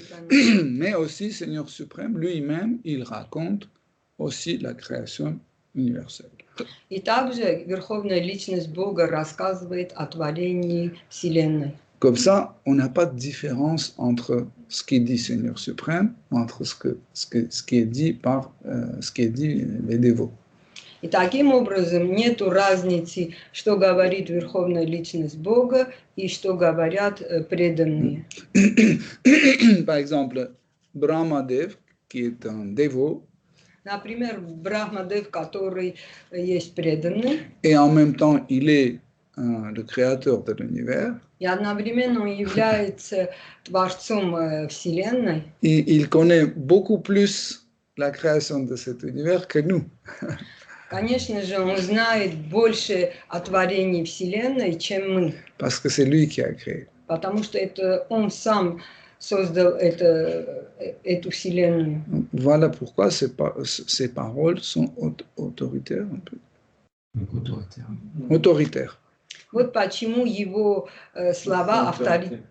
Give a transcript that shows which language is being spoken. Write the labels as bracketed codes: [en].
[fr] Mais aussi, Seigneur suprême, lui-même, il raconte aussi la création universelle. [ru] И также Верховная Личность Бога рассказывает о творении Вселенной. [fr] Comme ça, on n'a pas de différence entre ce qui dit Seigneur suprême, entre ce qui est dit par ce qui est dit les dévots. [ru] И таким образом нет разницы, что говорит Верховная Личность Бога и что говорят преданные. [fr] Par exemple, Brahmadev, qui est un dévot, [ru] например, Брахмадев, который есть преданный, [fr] et en même temps, il est le créateur de l'univers, [ru] И одновременно он является Творцом Вселенной. [fr] Et il connaît beaucoup plus la création de cet univers que nous. [ru] Конечно же, он знает больше о творении Вселенной, чем мы. [fr] Parce que c'est lui qui a créé. [ru] Потому что это он сам создал эту Вселенную. [fr] Voilà pourquoi ces paroles sont autoritaires un peu. Autoritaire. Autoritaires. [ru] Вот почему его слова авторитетны.